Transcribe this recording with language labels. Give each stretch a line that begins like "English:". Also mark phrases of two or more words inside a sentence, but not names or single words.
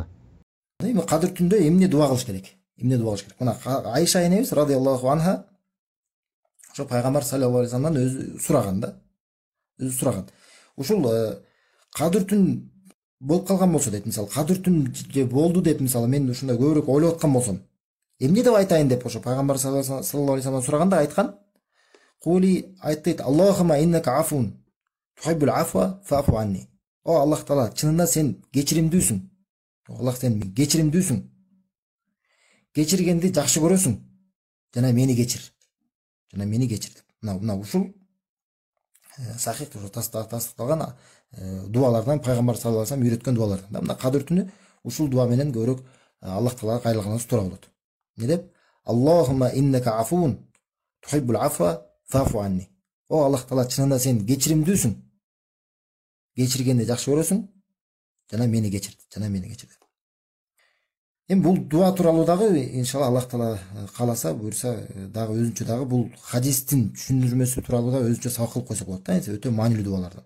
Kyrgyz: Эми кадыр түндө эмне дуа кылыш керек? Мына Айша энебиз
Arabic: رضي الله عنها
Kyrgyz: ошо пайгамбар
Arabic: صلى الله عليه وسلم
Kyrgyz: өзү сураган. Ушул кадыр түн болуп калган болсо дейт, мисалы кадыр түн болду деп, мисалы мен ушундай көбүрөөк ойлоп аткан болсом, эмне деп айтайын деп ошо пайгамбар
Arabic: صلى الله عليه وسلم
Kyrgyz: сураганда айткан: "Кули", айтты,
Arabic: "اللهم إنك عفو تحب العفو فاعف عني".
Kyrgyz: О Аллах Таала, чынында сен кечиримдүүсүң. Аллах, сен кечиримдүүсүң. Кечиргенди жакшы көрөсүң. жана мени кечир, деп. Мына ушул сахих тастыкталган дуалардан, пайгамбар
Arabic: صلى الله عليه وسلم
Kyrgyz: үйрөткөн дуалардан да. Мына кадыр түнү ушул дуа менен көбүрөөк Аллах таалага кайрылганыбыз туура болот. Не деп?
Arabic: اللهم إنك عفو تحب العفو فاعف عني.
Kyrgyz: О Аллах таала, чынында сен кечиримдүүсүң, кечиргенди жакшы көрөсүң, жана мени кечир деп. Эми бул дуа тууралуу дагы иншалла Аллах таала кааласа, буйрса дагы өзүнчө дагы бул хадистин түшүндүрмөсү тууралуу да өзүнчө сабак кылып койсок болот да. Өтө маанилүү дуалардан.